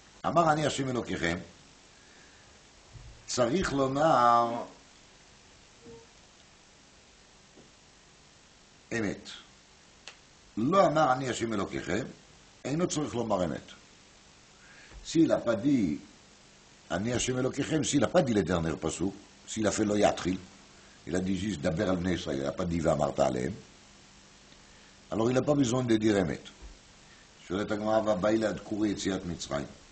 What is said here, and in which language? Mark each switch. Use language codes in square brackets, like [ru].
[he] אמר אני השם אלוקיכם, צריך לומר אמת. לא אמר אני השם אלוקיכם, אינו צריך לומר אמת. [fr] S'il n'a pas dit [he] אני השם אלוקיכם, [fr] s'il n'a pas dit le dernier pasuk, s'il a fait lo yatri, il a dit juste [he] דבר על בני ישראל, [fr] il n'a pas dit [he] ואמרת עליהם, [fr] alors il n'a pas besoin de dire אמת. [he] שואלת הגמרא והבאי להדקור יציאת מצרים.